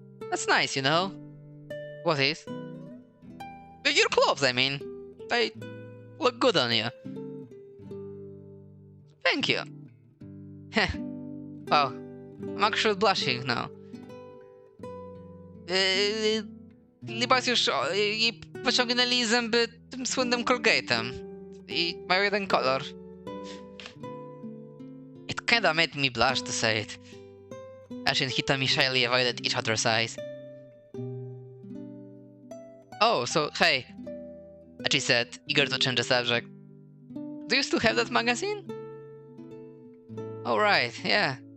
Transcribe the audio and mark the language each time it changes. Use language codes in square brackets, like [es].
[en] That's nice, you know? What is? Your clothes, I mean. They look good on you. Thank you. Heh. Wow. I'm actually blushing now. [pl] Libas już i pociągnęli zęby tym słynnym Colgate'em. I mają jeden kolor. [en] It kinda made me blush to say it. Ashi and Hitami shyly avoided each other's eyes. Oh, so hey, Achi said, eager to change the subject. Do you still have that magazine? Oh right, yeah.